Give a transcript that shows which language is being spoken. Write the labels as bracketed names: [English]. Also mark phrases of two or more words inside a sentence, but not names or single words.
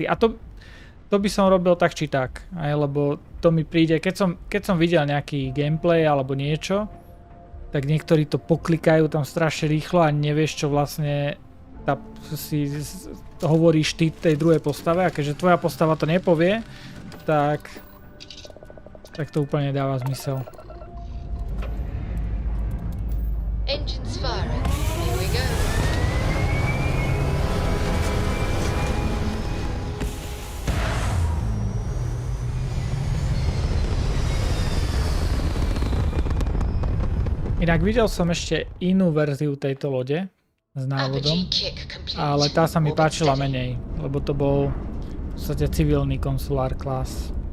[Slovak] A to by som robil tak či tak, lebo to mi príde, keď som videl nejaký gameplay alebo niečo, tak niektorí to poklikajú tam strašne rýchlo a nevieš, čo vlastne si hovoríš ty tej druhej postave, a keďže tvoja postava to nepovie, tak to úplne dáva zmysel. [English] Engines firing. Here we go. [Slovak] Inak videl som ešte inú verziu tejto lode s návodom, ale tá sa mi páčila menej, lebo to bol v podstate civilný konsulár class.